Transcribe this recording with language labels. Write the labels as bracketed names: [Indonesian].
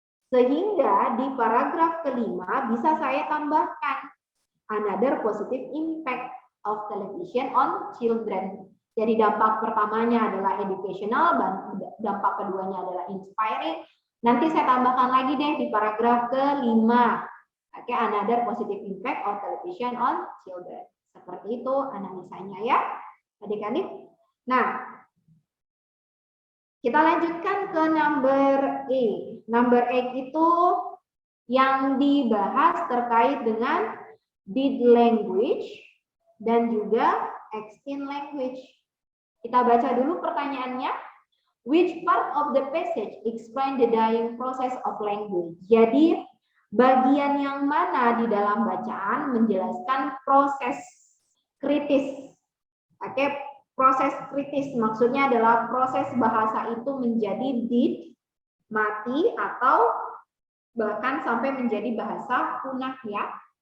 [Indonesian] Sehingga di paragraf kelima bisa saya tambahkan [English] another positive impact of television on children. [Indonesian] Jadi dampak pertamanya adalah educational, dan dampak keduanya adalah inspiring. Nanti saya tambahkan lagi deh di paragraf kelima. Oke, [English] another positive impact of television on children. [Indonesian] Seperti itu analisanya ya, adik-adik. Nah, kita lanjutkan ke number 8. Number 8 itu yang dibahas terkait dengan dead language dan juga extinct language. Kita baca dulu pertanyaannya. [English] Which part of the passage explain the dying process of language? [Indonesian] Jadi, bagian yang mana di dalam bacaan menjelaskan proses kritis. Oke, proses kritis maksudnya adalah proses bahasa itu menjadi dead, mati, atau bahkan sampai menjadi bahasa punah ya.